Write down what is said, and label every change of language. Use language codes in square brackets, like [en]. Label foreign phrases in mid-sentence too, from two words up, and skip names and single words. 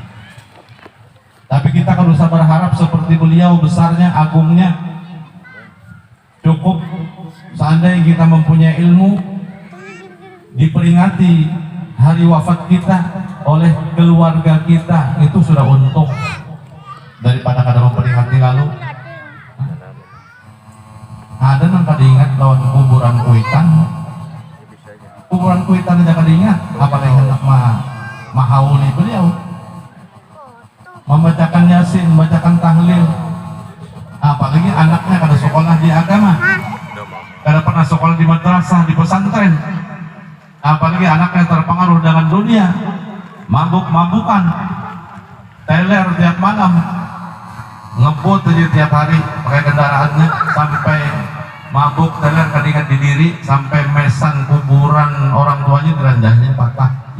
[id] Tapi kita kalau usah berharap seperti beliau besarnya, agungnya. Cukup seandainya kita mempunyai ilmu, diperingati hari wafat kita oleh keluarga kita, [bjn] itu sudah untung daripada kada memperingati lalu. Ada yang kada ingat lawan kuburan Kuitan. Kuburan Kuitan aja kada ingat, apalagi hendak mahauli beliau, membacakan Yasin, membacakan tahlil. Apalagi anaknya kada sekolah di agama, kada pernah sekolah di madrasah, di pesantren. [id] Apalagi anaknya terpengaruh dengan dunia, mabuk-mabukan, teler tiap malam, ngebut aja tiap hari pakai kendaraannya, sampai mabuk teler kadingan di diri, sampai mesan kuburan orang tuanya diranjahnya patah.